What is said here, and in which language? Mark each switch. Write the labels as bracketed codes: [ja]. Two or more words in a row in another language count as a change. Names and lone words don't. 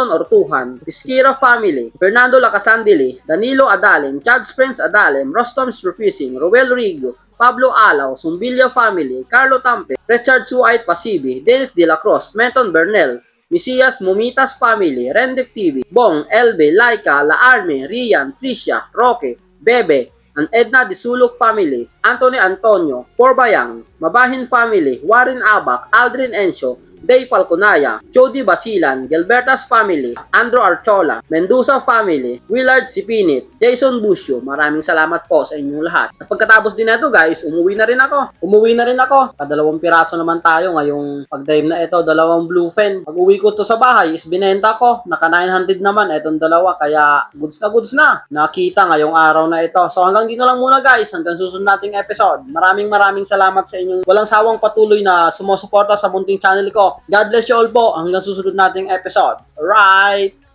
[tl] Ortuhan, Pisquira Family, Fernando Lacasandili, Danilo Adalem, Chad Prince Adalem, Rostom Strufising, Roel Rigo, Pablo Alaw, Sumbilya Family, Carlo Tampe, Richard Suait Pasibi, Dennis De La Cruz, Menton Bernel, Misias Mumitas Family, Rendek TV, Bong, Elbe, Laika, La Arme, Rian, Tricia, Roque, Bebe, and Edna Disulok Family, Anthony Antonio, Porbayang, Mabahin Family, Warren Abak, Aldrin Encio, Day Falconaya, Jody Basilan, Gilbertas Family, Andrew Archola, Mendoza Family, Willard Sipinit, Jason Busio. Maraming salamat po sa inyong lahat. At pagkatapos din na ito guys, umuwi na rin ako. Kadalawang piraso naman tayo ngayong pag-dive na ito, dalawang bluefin. Pag uwi ko to sa bahay is binenta ko. Naka 900 naman itong dalawa, kaya goods na. Nakita ngayong araw na ito. So hanggang dito lang muna guys, hanggang susunod nating episode. Maraming salamat sa inyong walang sawang patuloy na sumusuporta sa munting channel ko. [en] God bless you all [tl] po hanggang susunod nating episode. Alright!